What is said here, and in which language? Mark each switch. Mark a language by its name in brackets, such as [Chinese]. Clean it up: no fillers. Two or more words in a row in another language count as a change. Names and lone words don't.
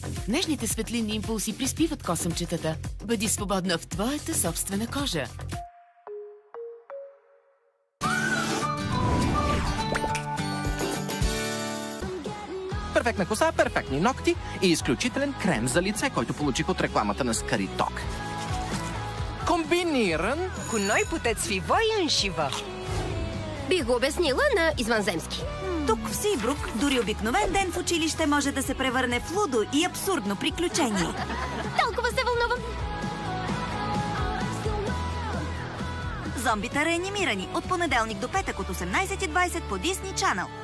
[Bulgarian] Нежните светлинни импулси приспиват косъмчетата. Бъди свободна в твоята собствена кожа. Перфектна коса, перфектни ногти и изключителен крем за лице, който получих от рекламата на Скариток. Комбиниран [Romanian] cu noi puteți fi voi înșivă. [Bulgarian] Бих го обяснила на извънземски. Тук в Сибрук дори обикновен ден в училище може да се превърне в лудо и абсурдно приключение. Толкова се вълнувам. Зомбите реанимирани от понеделник до петък от 18:20 по Disney Channel.